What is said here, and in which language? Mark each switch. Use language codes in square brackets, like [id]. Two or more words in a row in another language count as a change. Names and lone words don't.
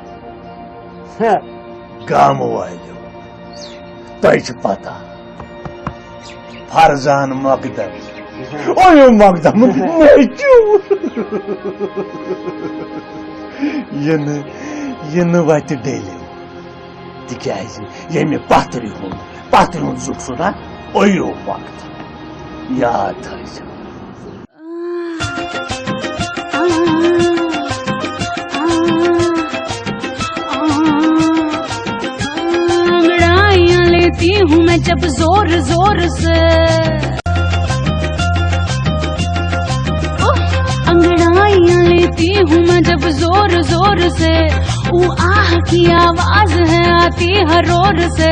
[ks] گامہٕ والیو تۄہہِ چھِ پتہ فرزان مقدم اویو مقدم نیچوٗ یہِ نہٕ وتہِ ڈیلہِ تِکیازِ ییٚمہِ پتھرِ ہُنٛد زُک چھُ نا اویو مقدم یاد تھٲیزیو. [ur] انگڑائیاں لیتی ہوں میں جب زور زور سے انگڑائیاں لیتی ہوں میں جب زور زور سے وہ آہ کی آواز ہے آتی ہر اور سے.